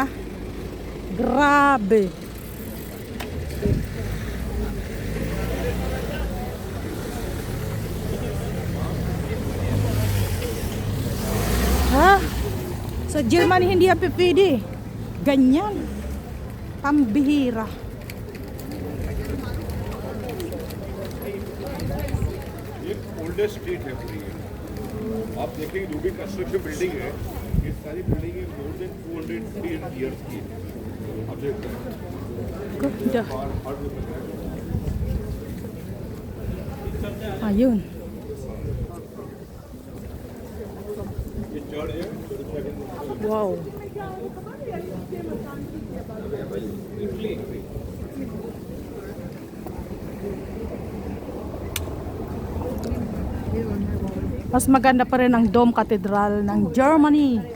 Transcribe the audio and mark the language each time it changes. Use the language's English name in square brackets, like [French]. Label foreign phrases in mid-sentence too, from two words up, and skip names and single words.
[Filipino] Grabe. Ha? Sa Germany hindi yan pipili. Ganyan. Pambihira. [English] oldest street [Hindi] है पूरी ये। आप देखेंगे जो भी [English] construction building [Hindi] है, ये सारी बिल्डिंग [English] more than 200 years [Hindi] की है। आप देखते हैं [Filipino] Ganda. Ayun. [Hindi] ये चर्च है। [Filipino] Wow. Mas maganda pa rin ang Dome Cathedral ng Germany.